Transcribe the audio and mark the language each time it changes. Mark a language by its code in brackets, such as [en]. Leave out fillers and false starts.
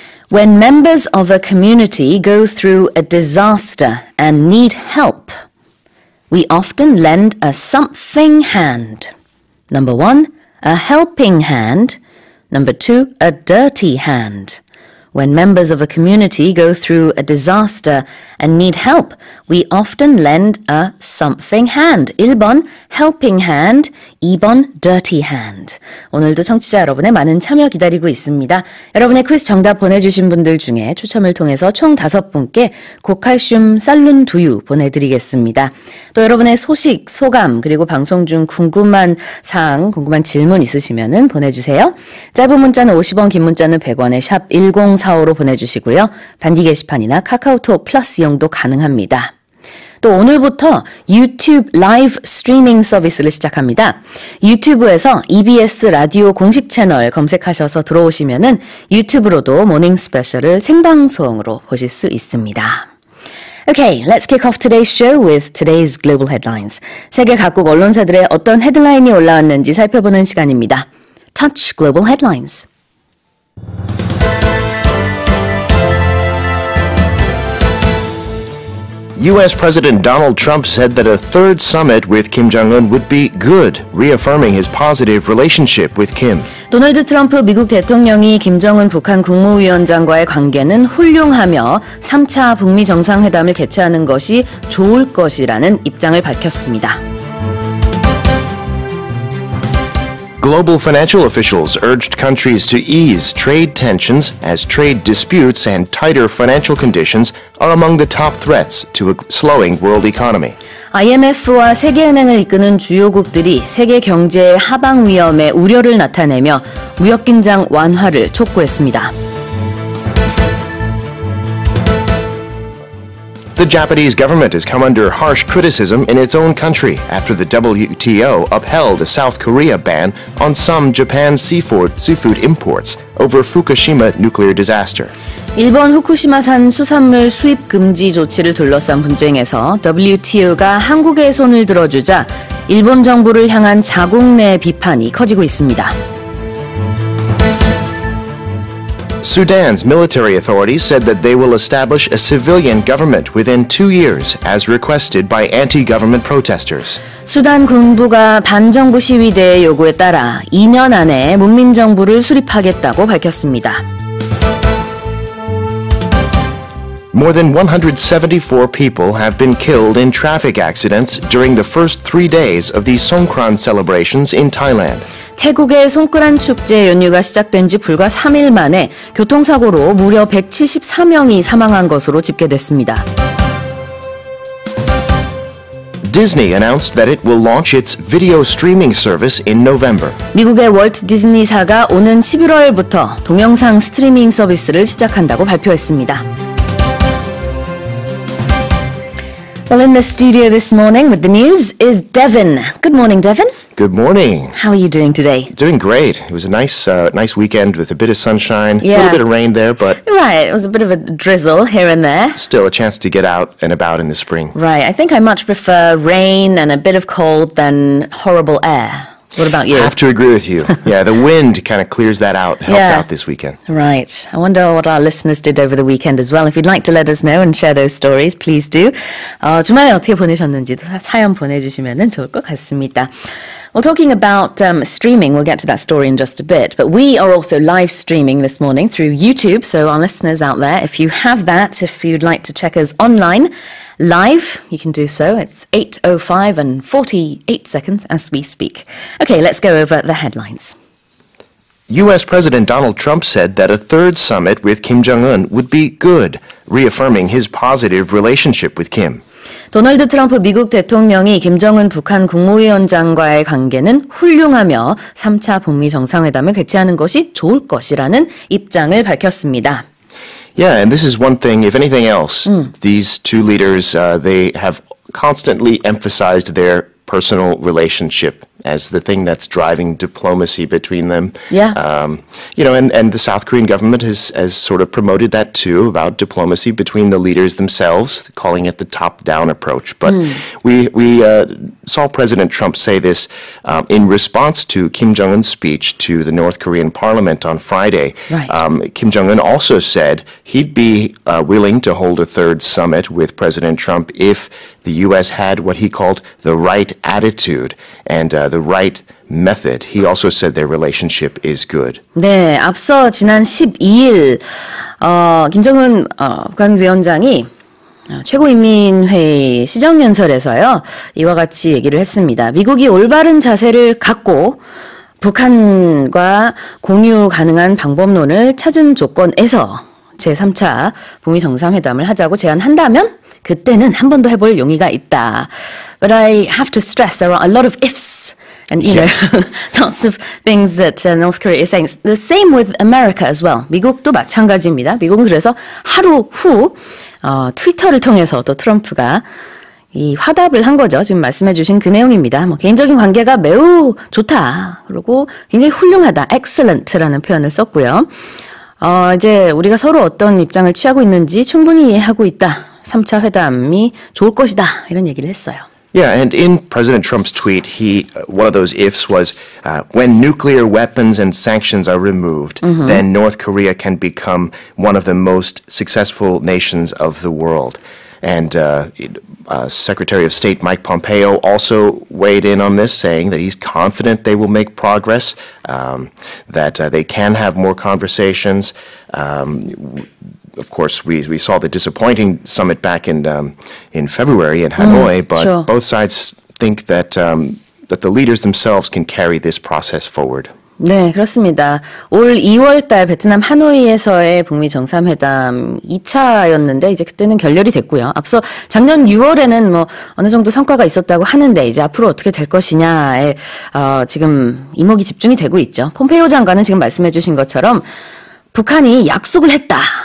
[en] When members of a community go through a disaster and need help, we often lend a something hand. Number 1, a helping hand. Number 2, a dirty hand. When members of a community go through a disaster and need help, we often lend a something hand. [ko] 1번, [en] helping hand. [ko] 2번, [en] dirty hand. [ko] 오늘도 청취자 여러분의 많은 참여 기다리고 있습니다. 여러분의 퀴즈 정답 보내주신 분들 중에 추첨을 통해서 총 5분께 고칼슘 쌀룬 두유 보내드리겠습니다. 또 여러분의 소식, 소감, 그리고 방송 중 궁금한 사항, 궁금한 질문 있으시면 보내주세요. 짧은 문자는 50원, 긴 문자는 100원에 샵 1045로 보내주시고요. 단기 게시판이나 카카오톡 플러스 이용도 가능합니다. 또 오늘부터 유튜브 라이브 스트리밍 서비스를 시작합니다. 유튜브에서 EBS 라디오 공식 채널 검색하셔서 들어오시면은 유튜브로도 모닝스페셜을 생방송으로 보실 수 있습니다. [en] Okay, let's kick off today's show with today's global headlines. [ko] 세계 각국 언론사들의 어떤 헤드라인이 올라왔는지 살펴보는 시간입니다. [en] Touch Global Headlines. U.S. President Donald Trump said that a third summit with Kim Jong-un would be good, reaffirming his positive relationship with Kim. [ko] 도널드 트럼프 미국 대통령이 김정은 북한 국무위원장과의 관계는 훌륭하며 3차 북미 정상회담을 개최하는 것이 좋을 것이라는 입장을 밝혔습니다. [en] Global financial officials urged countries to ease trade tensions as trade disputes and tighter financial conditions are among the top threats to a slowing world economy. [ko] IMF와 세계은행을 이끄는 주요국들이 세계 경제의 하방 위험에 우려를 나타내며 무역 긴장 완화를 촉구했습니다. [en] The Japanese government has come under harsh criticism in its own country after the WTO upheld a South Korea ban on some Japan's seafood imports over Fukushima nuclear disaster. [ko] 일본 후쿠시마산 수산물 수입 금지 조치를 둘러싼 분쟁에서 WTO가 한국의 손을 들어주자 일본 정부를 향한 자국 내 비판이 커지고 있습니다. [en] Sudan's military authorities said that they will establish a civilian government within 2 years, as requested by anti-government protesters. [ko] 수단 군부가 반정부 시위대의 요구에 따라 2년 안에 문민정부를 수립하겠다고 밝혔습니다. [en] More than 174 people have been killed in traffic accidents during the first 3 days of the Songkran celebrations in Thailand. [ko] 태국의 송크란 축제 연휴가 시작된 지 불과 3일 만에 교통사고로 무려 174명이 사망한 것으로 집계됐습니다. [en] Disney announced that it will launch its video streaming service in November. [ko] 미국의 월트 디즈니사가 오는 11월부터 동영상 스트리밍 서비스를 시작한다고 발표했습니다. [en] Well, in the studio this morning with the news is Devin. Good morning, Devin. Good morning. How are you doing today? Doing great. It was a nice weekend with a bit of sunshine, a Yeah. little bit of rain there, but Right, it was a bit of a drizzle here and there. still a chance to get out and about in the spring. Right, I think I much prefer rain and a bit of cold than horrible air. What about you? I have to agree with you. Yeah, the wind kind of clears that out, helped Yeah. out this weekend. Right. I wonder what our listeners did over the weekend as well. If you'd like to let us know and share those stories, please do. [ko] 주말에 어떻게 보내셨는지도 사연 보내주시면 좋을 것 같습니다. [en] Well, talking about streaming, we'll get to that story in just a bit, but we are also live streaming this morning through YouTube, so our listeners out there, if you have that, if you'd like to check us online, live, you can do so. It's 8:05 and 48 seconds as we speak. Okay, let's go over the headlines. U.S. President Donald Trump said that a third summit with Kim Jong-un would be good, reaffirming his positive relationship with Kim. 도널드 트럼프 미국 대통령이 김정은 북한 국무위원장과의 관계는 훌륭하며 3차 북미 정상회담을 개최하는 것이 좋을 것이라는 입장을 밝혔습니다. Yeah, and this is one thing, if anything else, these two leaders, they have constantly emphasized their personal relationship as the thing that's driving diplomacy between them. Yeah. And the South Korean government has sort of promoted that too, about diplomacy between the leaders themselves, calling it the top-down approach. But we saw President Trump say this in response to Kim Jong-un's speech to the North Korean parliament on Friday. Right. Kim Jong-un also said he'd be willing to hold a third summit with President Trump if the U.S. had what he called the right attitude and the right method. He also said their relationship is good. [ko] 네, 앞서 지난 12일 김정은 북한 위원장이 최고인민회의 시정연설에서요, 이와 같이 얘기를 했습니다. 미국이 올바른 자세를 갖고 북한과 공유 가능한 방법론을 찾은 조건에서 제3차 북미 정상회담을 하자고 제안한다면 그때는 한 번 더 해볼 용의가 있다. [en] But I have to stress there are a lot of ifs. And, you Yes. know, lots of things that North Korea is saying. The same with America as well. [ko] 미국도 마찬가지입니다. 미국은 그래서 하루 후 트위터를 통해서 또 트럼프가 이 화답을 한 거죠. 지금 말씀해 주신 그 내용입니다. 개인적인 관계가 매우 좋다. 그리고 굉장히 훌륭하다. excellent라는 표현을 썼고요. 이제 우리가 서로 어떤 입장을 취하고 있는지 충분히 이해하고 있다. 3차 회담이 좋을 것이다. 이런 얘기를 했어요. [en] Yeah, and in President Trump's tweet, one of those ifs was, when nuclear weapons and sanctions are removed, then North Korea can become one of the most successful nations of the world. And Secretary of State Mike Pompeo also weighed in on this, saying that he's confident they will make progress, that they can have more conversations. Of course, we saw the disappointing summit back in February in Hanoi, but sure. both sides think that the leaders themselves can carry this process forward. [ko] 네, 그렇습니다. 올 2월 달 베트남 하노이에서의 북미 정상회담 2차였는데 이제 그때는 결렬이 됐고요. 앞서 작년 6월에는 어느 정도 성과가 있었다고 하는데 이제 앞으로 어떻게 될 것이냐에 지금 이목이 집중이 되고 있죠. 폼페이오 장관은 지금 말씀해 주신 것처럼 북한이 약속을 했다.